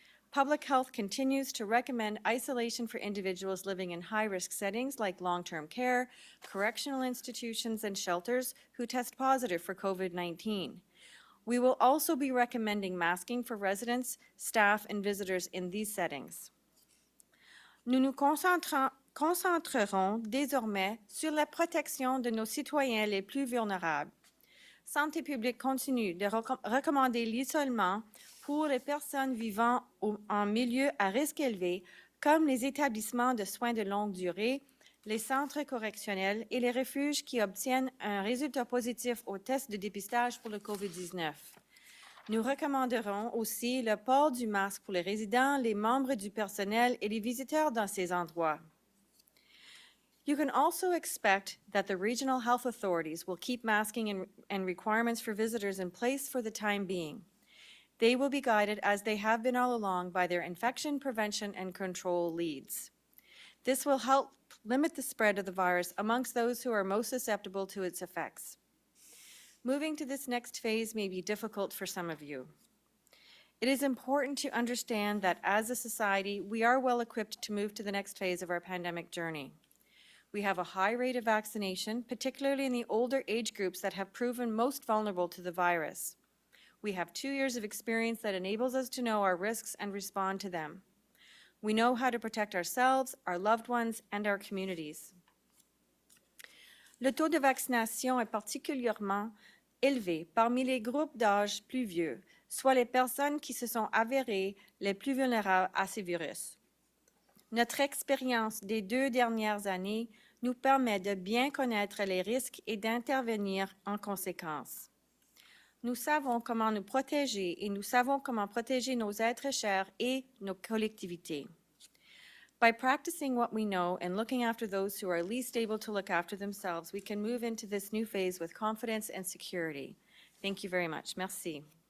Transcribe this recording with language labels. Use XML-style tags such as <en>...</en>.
<en>Public health continues to recommend isolation for individuals living in high-risk settings like long-term care, correctional institutions, and shelters who test positive for COVID-19. We will also be recommending masking for residents, staff, and visitors in these settings.</en> <fr>Nous nous concentrerons désormais sur la protection de nos citoyens les plus vulnérables. Santé publique continue de recommander l'isolement pour les personnes vivant en milieu à risque élevé, comme les établissements de soins de longue durée, les centres correctionnels et les refuges qui obtiennent un résultat positif au test de dépistage pour le COVID-19. Nous recommanderons aussi le port du masque pour les résidents, les membres du personnel et les visiteurs dans ces endroits.</fr> <en>You can also expect that the regional health authorities will keep masking and requirements for visitors in place for the time being. They will be guided, as they have been all along, by their infection prevention and control leads. This will help limit the spread of the virus amongst those who are most susceptible to its effects. Moving to this next phase may be difficult for some of you. It is important to understand that as a society, we are well equipped to move to the next phase of our pandemic journey. We have a high rate of vaccination, particularly in the older age groups that have proven most vulnerable to the virus. We have 2 years of experience that enables us to know our risks and respond to them. We know how to protect ourselves, our loved ones, and our communities.</en> <fr>Le taux de vaccination est particulièrement élevé parmi les groupes d'âge plus vieux, soit les personnes qui se sont avérées les plus vulnérables à ce virus. Notre expérience des 2 dernières années nous permet de bien connaître les risques et d'intervenir en conséquence. Nous savons comment nous protéger et nous savons comment protéger nos êtres chers et nos collectivités.</fr> <en>By practicing what we know and looking after those who are least able to look after themselves, we can move into this new phase with confidence and security. Thank you very much. Merci.</en>